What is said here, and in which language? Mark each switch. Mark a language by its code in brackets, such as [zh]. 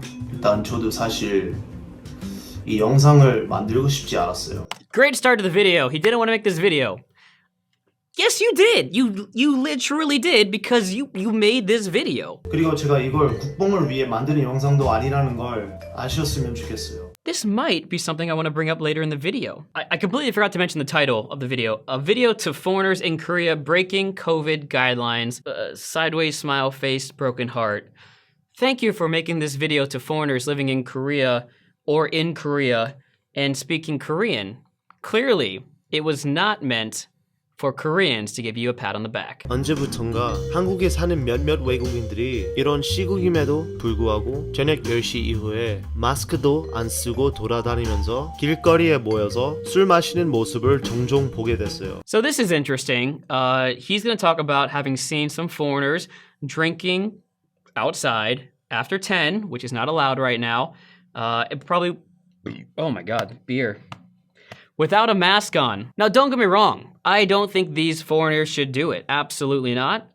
[ko] 일단 저도 사실 이 영상을 만들고 싶지 않았어요. [en] Great start to the video. He didn't want to make this video. Yes, you did. You literally did because you made this video. [ko] 그리고 제가 이걸 국뽕을 위해 만드는 영상도 아니라는 걸 아셨으면 좋겠어요. [en] This might be something I want to bring up later in the video. I completely forgot to mention the title of the video. A video to foreigners in Korea breaking COVID guidelines. Sideways smile face, broken heart. Thank you for making this video to foreigners living in Korea or in Korea and speaking Korean. Clearly, it was not meant for Koreans to give you a pat on the back. [ko] 언제부턴가 한국에 사는 몇몇 외국인들이 이런 시국임에도 불구하고 저녁 10시 이후에 마스크도 안 쓰고 돌아다니면서 길거리에 모여서 술 마시는 모습을 종종 보게 됐어요. [en] So this is interesting. He's gonna talk about having seen some foreigners drinking outside after 10, which is not allowed right now. It probably, oh my God, beer. Without a mask on. Now, don't get me wrong. I don't think these foreigners should do it. Absolutely not.